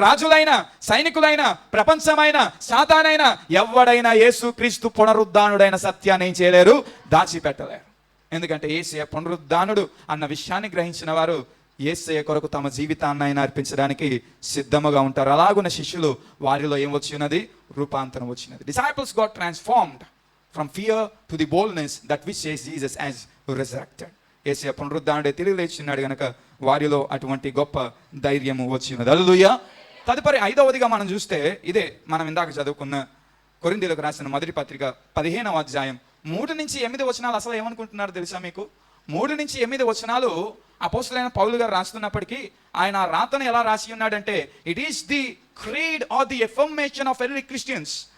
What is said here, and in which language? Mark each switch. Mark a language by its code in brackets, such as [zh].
[te] రాజులైనా, సైనికులైనా, ప్రపంచమైన, సాతానైనా, ఎవడైనా యేసుక్రీస్తు పునరుద్ధానుడైన సత్యాన్ని ఏం చేయలేరు, దాచిపెట్టలేరు. ఎందుకంటే యేసయ్య పునరుద్ధానుడు అన్న విషయాన్ని గ్రహించిన వారు యేసయ్య కొరకు తమ జీవితాన్ని ఆయన అర్పించడానికి సిద్ధముగా ఉంటారు. అలాగున్న శిష్యులు వారిలో ఏం వచ్చినది? రూపాంతరం వచ్చినది. [en] Disciples got transformed from fear to the boldness that which says Jesus as resurrected. [te] యేసయ్య పునరుద్ధానుడే తిరిగి లేచున్నాడు గనక వారిలో అటువంటి గొప్ప ధైర్యము వచ్చినది. హల్లెలూయా. తదుపరి 5వదిగా మనం చూస్తే ఇదే మనం ఇందాక చదువుకున్న కొరింథీయులకు రాసిన మొదటి పత్రిక 15వ అధ్యాయం 3-8 వచనాలు. అసలు ఏమనుకుంటున్నారు తెలుసా మీకు? 3-8 వచనాలు అపోస్తలుడైన పౌలు గారు రాస్తున్నప్పటికీ ఆయన ఆ రాతను ఎలా రాసి ఉన్నాడంటే, [en] It is the creed or the affirmation of early Christians.